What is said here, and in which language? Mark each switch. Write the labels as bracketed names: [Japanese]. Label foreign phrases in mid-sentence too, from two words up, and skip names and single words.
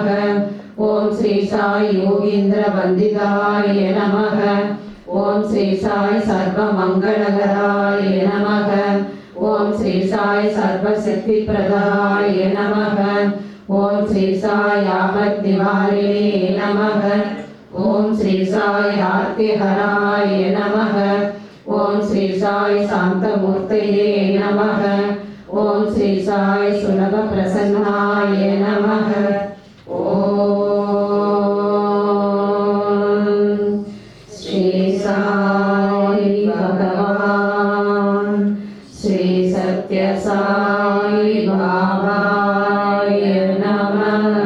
[Sanskrit] ॐ श्री साई योगीन्द्रवन्दिताय नमः। ॐ श्री साई सर्वमङ्गलकराय नमः। ॐ श्री साई सर्वसिद्धिप्रदाय नमः। ॐ श्री साई आपद्निवारिणे नमः। ఓం శ్రీ సాయి ఆర్తిహరాయ నమః. ఓం శ్రీ సాయి శాంతమూర్తయే నమః. ఓం శ్రీ సాయి సులభ ప్రసన్నాయ నమః. ఓం శ్రీ సాయి భగవాన్ శ్రీ సత్య సాయి బాబాయ నమః.